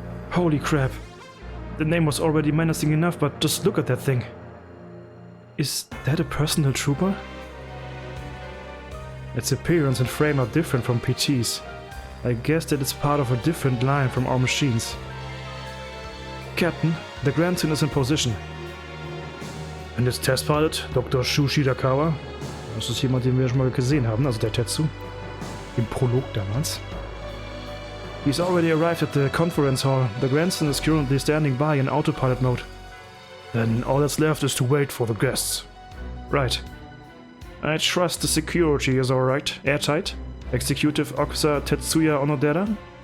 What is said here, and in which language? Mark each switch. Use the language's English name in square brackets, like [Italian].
[English] Holy crap. The name was already menacing enough, but just look at that thing. Is that a personal trooper? Its appearance and frame are different from PT's. I guess that it's part of a different line from our machines. Captain, the Grandson is in position. And its Testpilot, [German] Dr. Shu Shirakawa. Das ist jemand, den wir schon mal gesehen haben, also der Tetsu. Im Prolog damals. [English] He's already arrived at the conference hall. The grandson is currently standing by in autopilot mode. Then all that's left is to wait for the guests. Right. I trust the security is alright. Airtight. Executive Officer Tetsuya Onodera?